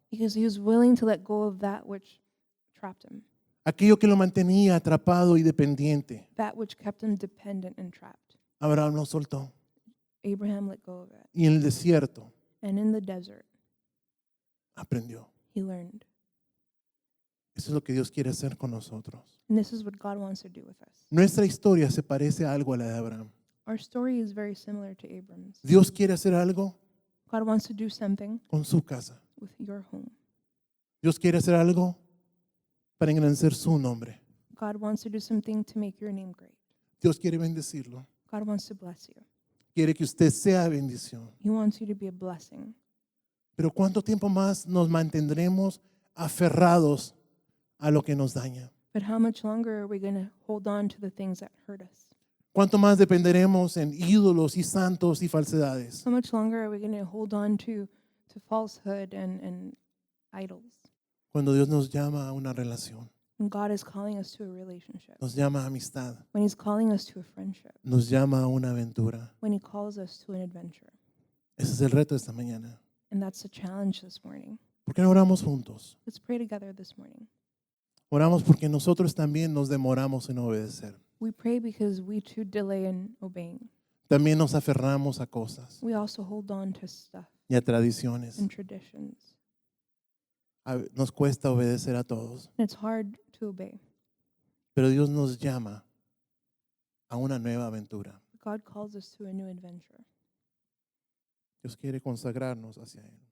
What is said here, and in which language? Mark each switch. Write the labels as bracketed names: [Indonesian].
[English] Because he was willing to let go of that which trapped him, [Spanish] aquello que lo mantenía atrapado y dependiente. [English] that which kept him dependent and trapped. [Spanish] Abraham lo soltó. [English] Abraham let go of it. [Spanish] Y en el desierto [English] And in the desert, [Spanish] aprendió. [English] he learned. [Spanish] Eso es lo que Dios quiere hacer con nosotros. [English] And this is what God wants to do with us. [Spanish] Nuestra historia se parece a algo a la de Abraham. [English] Our story is very similar to Abram's. [Spanish] Dios quiere hacer algo [English] God wants to do something [Spanish] con su casa. [English] with your home. [Spanish] Dios quiere hacer algo para engrandecer su nombre. [English] God wants to do something to make your name great. [Spanish] Dios quiere bendecirlo. [English] God wants to bless you. [Spanish] Quiere que usted sea bendición. [English] He wants you to be a blessing. [Spanish] Pero ¿cuánto tiempo más nos mantendremos aferrados a lo que nos daña? [English] But how much longer are we going to hold on to the things that hurt us? [Spanish] ¿Cuánto más dependeremos en ídolos y santos y falsedades? [English] How much longer are we going to hold on to falsehood and idols? [Spanish] Cuando Dios nos llama a una relación, [English] When God is calling us to a relationship, [Spanish] nos llama a amistad, [English] when He's calling us to a friendship, [Spanish] nos llama a una aventura. [English] when He calls us to an adventure. [Spanish] Ese es el reto de esta mañana. [English] And that's the challenge this morning. [Spanish] ¿Por qué no oramos juntos? [English] Let's pray together this morning. [Spanish] Oramos porque nosotros también nos demoramos en obedecer. [English] We pray because we too delay in obeying. [Spanish] También nos aferramos a cosas [English] We also hold on to stuff [Spanish] y a tradiciones. [English] and traditions. [Spanish] Nos cuesta obedecer a todos, [English] And it's hard to obey. [Spanish] pero Dios nos llama a una nueva aventura. [English] God calls us to a new adventure. [Spanish] Dios quiere consagrarnos hacia Él.